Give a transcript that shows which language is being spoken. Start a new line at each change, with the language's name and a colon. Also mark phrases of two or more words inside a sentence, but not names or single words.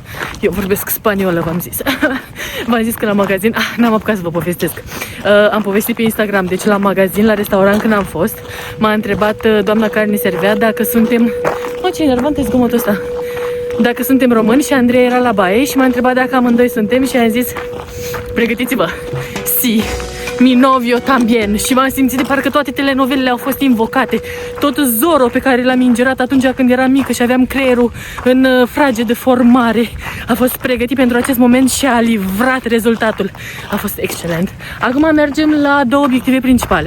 Romanian: Eu vorbesc spaniolă, v-am zis. V-am zis că la magazin, n-am apucat să vă povestesc. Am povestit pe Instagram, deci la magazin, la restaurant când am fost, m-a întrebat doamna care ne servea dacă suntem... ce enervant e zgomotul ăsta. Dacă suntem români și Andrei era la baie și m-a întrebat dacă amândoi suntem și am zis, pregătiți-vă, si.
Spanish: Mi novio tambien.
Romanian: Și m-am simțit de parcă toate telenovelele au fost invocate. Tot Zorro pe care l-am ingerat atunci când eram mică și aveam creierul în frage de formare a fost pregătit pentru acest moment și a livrat rezultatul. A fost excelent. Acum mergem la două obiective principale.